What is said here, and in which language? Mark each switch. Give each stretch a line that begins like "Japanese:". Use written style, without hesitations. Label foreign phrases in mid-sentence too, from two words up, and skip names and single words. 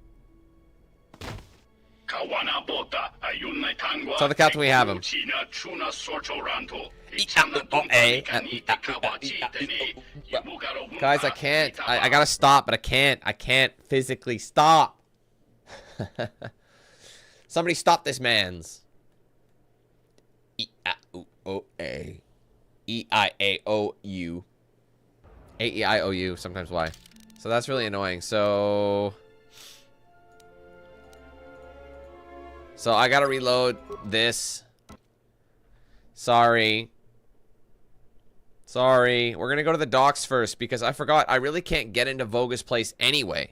English: Tell the captain we have him. Guys, I can't. I gotta stop, but I can't. I can't physically stop. Somebody stop this man's. E-I-O-A. E-I-A-O-U. A-E-I-O-U, sometimes Y. So that's really annoying. So I gotta reload this. Sorry. We're gonna go to the docks first because I forgot I really can't get into Voga's place anyway.